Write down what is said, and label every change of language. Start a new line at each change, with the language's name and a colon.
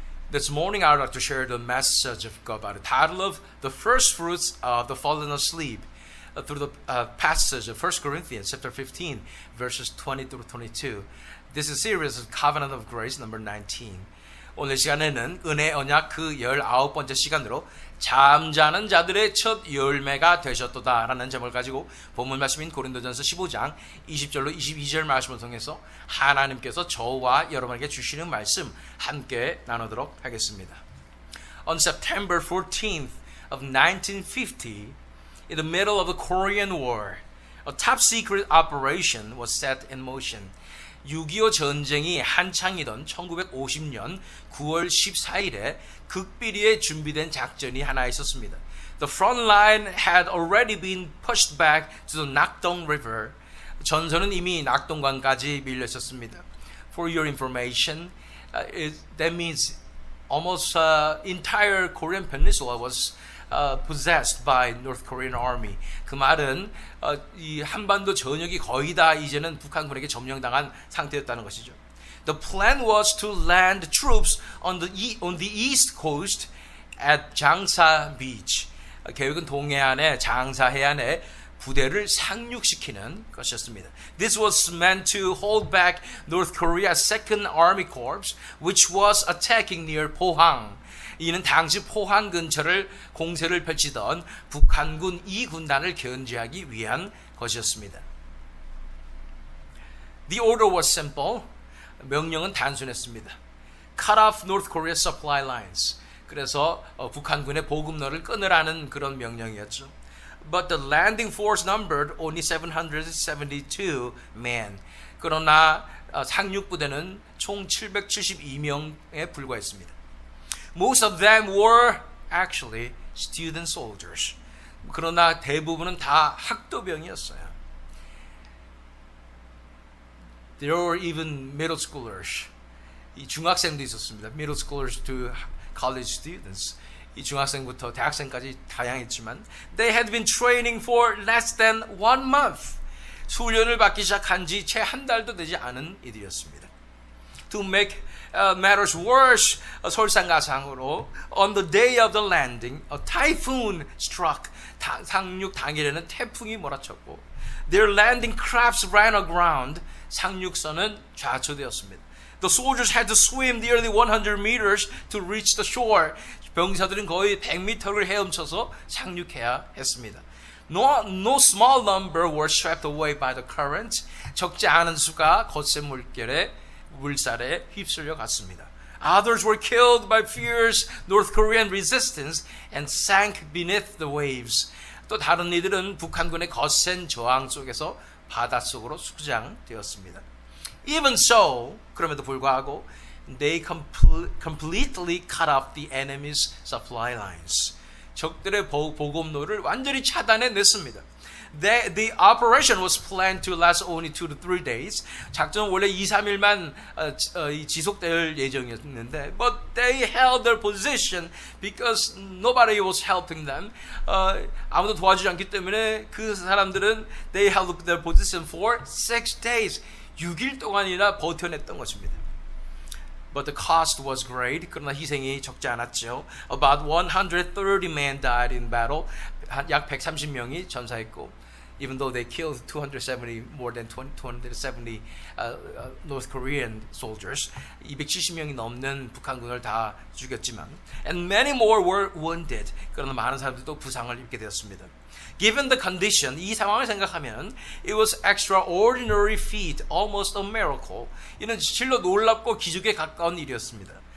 English: This morning I would like to share the message of God by the title of The First Fruits of the Fallen Asleep through the passage of 1 Corinthians chapter 15 verses 20 through 22. This is a series of Covenant of Grace number 19.
Korean: 오늘 시간에는 은혜 언약 그 19번째 시간으로 잠자는 자들의 첫 열매가 되셨도다 라는 제목을 가지고 본문 말씀인 고린도전서 15장 20절로 22절 말씀을 통해서 하나님께서 저와 여러분에게 주시는 말씀 함께 나누도록 하겠습니다.
English: On September 14th of 1950, in the middle of the Korean War, a top secret operation was set in motion.
Korean: 6.25 전쟁이 한창이던 1950년 9월 14일에 극비리에 준비된 작전이 하나 있었습니다.
English: The front line had already been pushed back to the Nakdong River.
Korean: 전선은 이미 낙동강까지 밀려 있었습니다.
English: For your information, that means almost entire Korean peninsula was possessed by North Korean army.
Korean: 그 말은 이 한반도 전역이 거의 다 이제는 북한군에게 점령당한 상태였다는 것이죠.
English: The plan was to land troops on the east coast at 장사 beach.
Korean: 계획은 동해안의 장사 해안에 부대를 상륙시키는 것이었습니다.
English: This was meant to hold back North Korea's Second Army Corps, which was attacking near Pohang.
Korean: 이는 당시 포항 근처를 공세를 펼치던 북한군 2군단을 견제하기 위한 것이었습니다.
English: The order was simple.
Korean: 명령은 단순했습니다.
English: Cut off North Korea's supply lines.
Korean: 그래서 북한군의 보급로를 끊으라는 그런 명령이었죠.
English: But the landing force numbered only 772 men.
Korean: 그러나 상륙부대는 총 772명에 불과했습니다.
English: Most of them were actually student soldiers.
Korean: 그러나 대부분은 다 학도병이었어요.
English: There were even middle schoolers.
Korean: 이 중학생도 있었습니다.
English: Middle schoolers to college students.
Korean: 이 중학생부터 대학생까지 다양했지만
English: They had been training for less than 1 month.
Korean: 훈련을 받기 시작한 지 채 한 달도 되지 않은 이들이었습니다.
English: To make matters worse,
Korean: 설상가상으로
English: on the day of the landing, a typhoon struck.
Korean: 상륙 당일에는 태풍이 몰아쳤고
English: their landing crafts ran aground.
Korean: 상륙선은 좌초되었습니다.
English: The soldiers had to swim nearly 100 meters to reach the shore.
Korean: 병사들은 거의 100m를 헤엄쳐서 상륙해야 했습니다.
English: No small number were swept away by the current.
Korean: 적지 않은 수가 거센 물살에 휩쓸려 갔습니다.
English: Others were killed by fierce North Korean resistance and sank beneath the waves.
Korean: 또 다른 이들은 북한군의 거센 저항 속에서 바닷속으로 수장되었습니다.
English: Even so,
Korean: 그럼에도 불구하고
English: they completely cut off the enemy's supply lines.
Korean: 적들의 보급로를 완전히 차단해냈습니다.
English: The operation was planned to last only 2 to 3 days.
Korean: 작전은 원래 2, 3일만 지속될 예정이었는데
English: but they held their position because nobody was helping them.
Korean: 아무도 도와주지 않기 때문에 그 사람들은
English: they held their position for 6 days.
Korean: 6일 동안이나 버텨냈던 것입니다.
English: But the cost was great.
Korean: 그러나 희생이 적지 않았죠.
English: About 130 men died in battle.
Korean: 약 130명이 전사했고
English: even though they killed 270, more than 270 North Korean soldiers,
Korean: 270명이 넘는 북한군을 다 죽였지만
English: and many more were wounded.
Korean: 그러나 많은 사람들도 부상을 입게 되었습니다.
English: Given the condition,
Korean: 이 상황을 생각하면
English: it was extraordinary feat, almost a miracle.
Korean: 이는 실로 놀랍고 기적에 가까운 일이었습니다.